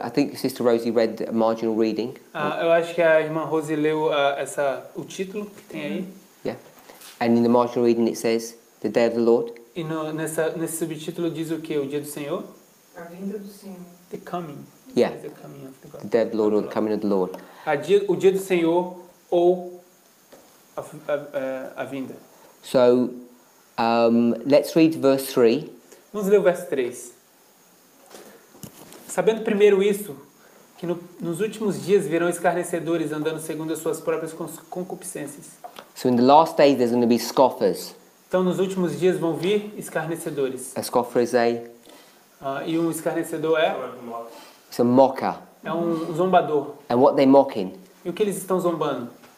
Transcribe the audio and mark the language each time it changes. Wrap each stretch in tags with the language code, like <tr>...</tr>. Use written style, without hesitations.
<en>I think Sister Rosie read a marginal reading.</en> <pt>Eu acho que a irmã Rose leu o título que tem aí.</pt> <en>Yeah. And in the marginal reading it says, the day of the Lord.</en> <pt>E nesse subtítulo diz o que? O dia do Senhor? A vinda do Senhor.</pt> <en>The coming. Yeah. The coming of the God. The day of the Lord or the coming of the Lord.</en> <pt>O dia do Senhor ou a vinda.</pt> <en>So let's read verse 3.</en> <pt>Vamos ler o verso 3. Sabendo primeiro isso, que nos últimos dias virão escarnecedores andando segundo as suas próprias concupiscências.</pt> <en>So in the last days there's going to be scoffers.</en> <pt>Então nos últimos dias vão vir escarnecedores.</pt> <en>A scoffer is a</en> <pt>E um escarnecedor</pt> <en>it's a mocker.</en> <pt>é um zombador.</pt> <en>And what they mocking?</en> <pt>E o que eles estão zombando?</pt>